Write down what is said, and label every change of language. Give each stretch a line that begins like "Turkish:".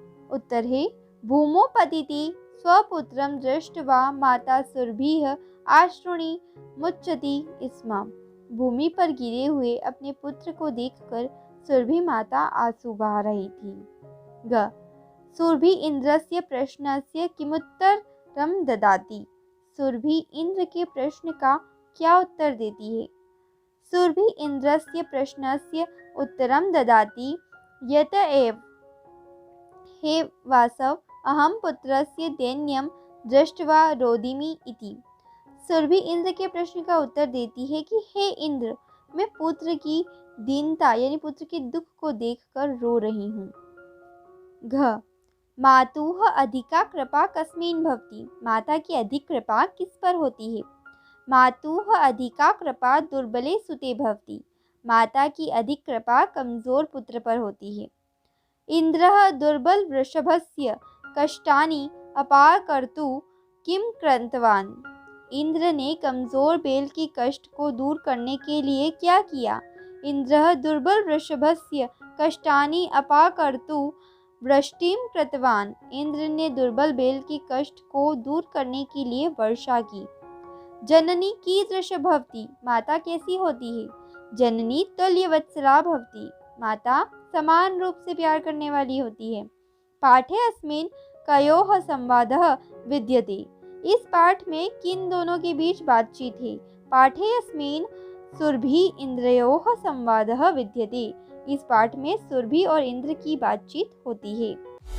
Sanskrit: उत्तर है भूमौ पतिति स्वपुत्रं दृष्ट्वा माता सुरभिः अश्रुणि मुच्यति स्म,
Hindi: भूमि पर गिरे हुए अपने पुत्र को देखकर सुरभि माता आंसू बहा रही थी। ग
Sanskrit: सुरभि इंद्रस्य प्रश्नस्य किमुत्तरं ददाति।
Hindi: सुरभि इंद्र के प्रश्न का क्या उत्तर देती है?
Sanskrit: सुरभि इंद्रस्य प्रश्नस्य उत्तरं ददाति यत एव हे वासव अहम पुत्रस्य दैन्यं दृष्ट्वा रोदिमि इति।
Hindi: सुरभि इंद्र के प्रश्न का उत्तर देती है कि हे इंद्र, मैं पुत्र की दीनता यानी पुत्र के दुख को देखकर रो रही हूँ।
Sanskrit: घ मातुः अधिका कृपा कस्मिन् भवति।
Hindi: माता की अधिक कृपा किस पर होती है?
Sanskrit: मातुः अधिका कृपा दुर्बले सुते भवति।
Hindi: माता की अधिक कृपा कमजोर पुत्र पर होती है।
Sanskrit: इंद्रः दुर्बल वृषभस्य कष्टानि अपाकर्तुं किं कृतवान्।
Hindi: इंद्र ने कमजोर बैल के कष्ट को दूर करने के लिए क्या किया?
Sanskrit: इंद्रः दुर्बल वृषभस्य कष्टानि अपाकर्तुं वृष्टिं कृतवान्।
Hindi: इंद्र ने दुर्बल बैल के कष्ट को दूर करने के लिए वर्षा की।
Sanskrit: जननी कीदृश भवति।
Hindi: माता कैसी होती है?
Sanskrit: जननी तुल्यवत्सला भवति।
Hindi: माता समान रूप से प्यार करने वाली होती है।
Sanskrit: पाठे अस्मिन् कयोः संवादः विद्यते।
Hindi: इस पाठ में किन दोनों के बीच बातचीत है?
Sanskrit: पाठे अस्मिन् सुरभि इंद्रयोः संवादः विद्यते।
Hindi: इस पाठ में सुरभि और इंद्र की बातचीत होती है।